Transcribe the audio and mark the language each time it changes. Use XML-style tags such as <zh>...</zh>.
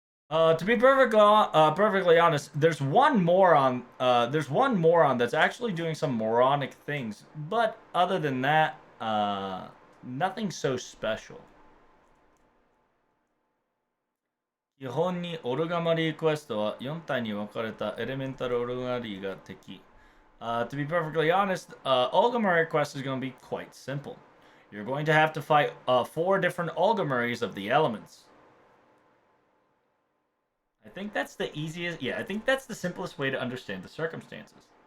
<en>To be perfectly honest, there's one moron that's actually doing some moronic things, but other than that, nothing so special.</en> <ja>基本にオルガマリークエストは4体に分かれたエレメンタルオルガマリーが敵。</ja> <en>To be perfectly honest, Olgamari quest is going to be quite simple. You're going to have to fight four different Olgamaris of the elements. I think that's the easiest. Yeah, I think that's the simplest way to understand the circumstances.</en>